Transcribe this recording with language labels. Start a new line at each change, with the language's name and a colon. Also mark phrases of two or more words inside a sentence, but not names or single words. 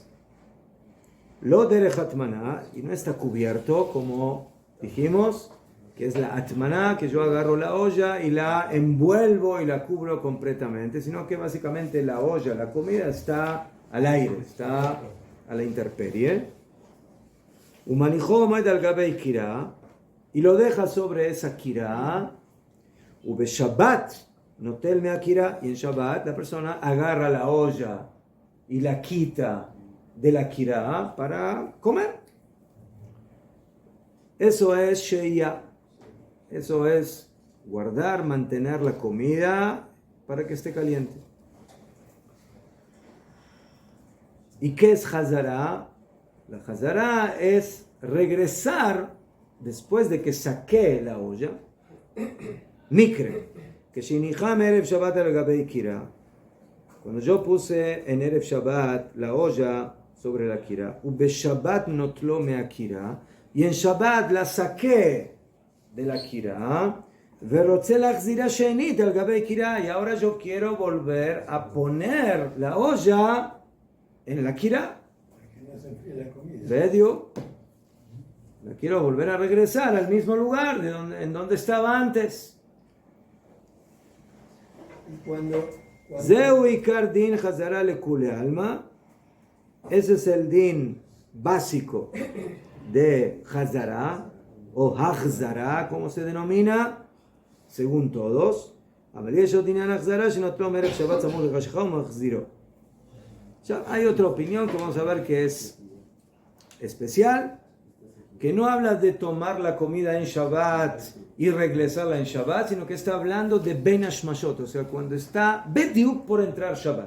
Hebrew: לא דרך הטמנה,
Spanish: y no está cubierto, como dijimos, que es la atmaná, que yo agarro la olla y la envuelvo y la cubro completamente, sino que básicamente la olla, la comida está al aire, está a la intemperie. Y lo deja sobre esa kirá. Shabbat,
Hebrew: נוטל מהכירה,
Spanish: y en Shabbat la persona agarra la olla y la quita de la kirá para comer. Eso es sheya. Eso es guardar, mantener la comida para que esté caliente. ¿Y qué es hazara? La hazara es regresar después de que saqué la olla.
Hebrew: Mikre, que שהניחה ערב שבת על גבי כירה.
Spanish: Cuando yo puse en erev Shabbat la olla sobre la kira,
Hebrew: ובשבת נוטלה מהכירה,
Spanish: y en Shabbat la saqué de la kira,
Hebrew: ורוצה להחזירה שנית על גבי קירה,
Spanish: y ahora yo quiero volver a poner la olla en la kira. ¿Vedio? La quiero volver a regresar al mismo lugar en donde estaba antes.
Hebrew: זהו עיקר דין חזרה לכולי עלמא.
Spanish: Ese es el din básico de hazara o hachzara, como se denomina, según todos. Hay otra opinión que vamos a ver que es especial, que no habla de tomar la comida en Shabbat y regresarla en Shabbat, sino que está hablando de
Hebrew: בין השמשות,
Spanish: o sea, cuando está Bediuk por entrar Shabbat.